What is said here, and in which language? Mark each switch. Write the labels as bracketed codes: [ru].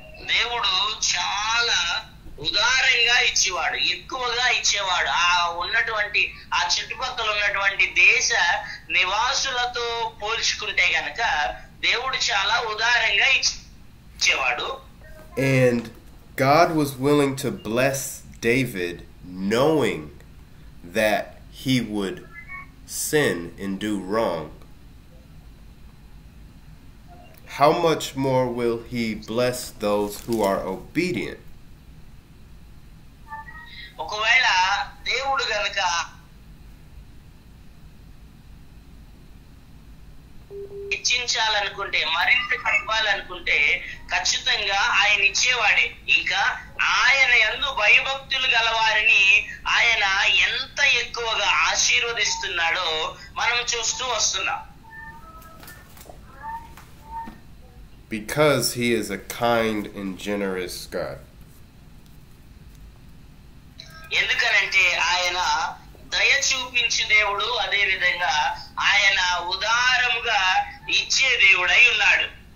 [te] దేవుడు చాలా ఉదారంగా ఇచ్చేవాడు, ఎక్కువగా ఇచ్చేవాడు. ఆ ఉన్నటువంటి ఆ చుట్టుపక్కల ఉన్నటువంటి దేశ నివాసులతో పోల్చుకుంటే గనక దేవుడు చాలా ఉదారంగా ఇచ్చేవాడు. [en] and God was willing to bless David knowing that he would sin and do wrong. How much more will he bless those who are obedient? [te] ఒకవేళ దేవుడు గనక హెచ్చించాలనుకుంటే, మరింత ఇవ్వాలనుకుంటే ఖచ్చితంగా ఆయన ఇచ్చేవాడే. ఇంకా ఆయన యందు భయభక్తులు గలవారిని ఆయన ఎంత ఎక్కువగా ఆశీర్వదిస్తున్నాడో మనం చూస్తూ వస్తున్నాం. [en] Because he is a kind and generous God. [te] ఎందుకనంటే ఆయన దయ చూపించే దేవుడు, అదే విధంగా ఆయన ఉదారముగా ఇచ్చే దేవుడై ఉన్నాడు.